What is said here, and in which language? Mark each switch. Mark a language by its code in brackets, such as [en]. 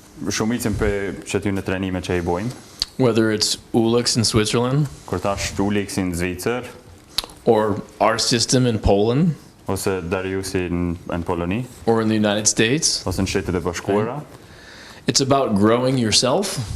[sq] Shumicën për që ty në trajnime që i bojmë, [en] whether it's Ulix in Switzerland [sq] kur tash Ulixi në Zvicër, [en] or our system in Poland [sq] ose Dariusi në Poloni, [en] or in the United States, [sq] ose në Shtetet e Bashkuara, [en] it's about growing yourself